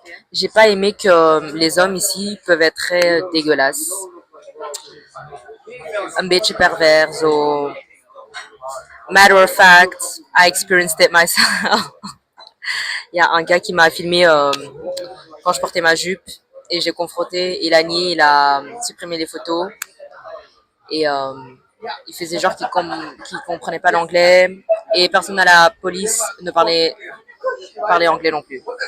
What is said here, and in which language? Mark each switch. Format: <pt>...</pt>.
<fr>J'ai pas aimé que les hommes ici peuvent être très dégueulasses.</fr> <nl>Un beetje pervers, zo.</nl> <en>Matter of fact, I experienced it myself.</en> <fr>Il y a un gars qui m'a filmé quand je portais ma jupe et j'ai confronté, il a nié, il a supprimé les photos et il faisait genre qu'il comprenait pas l'anglais et personne à la police ne parlait anglais non plus.</fr>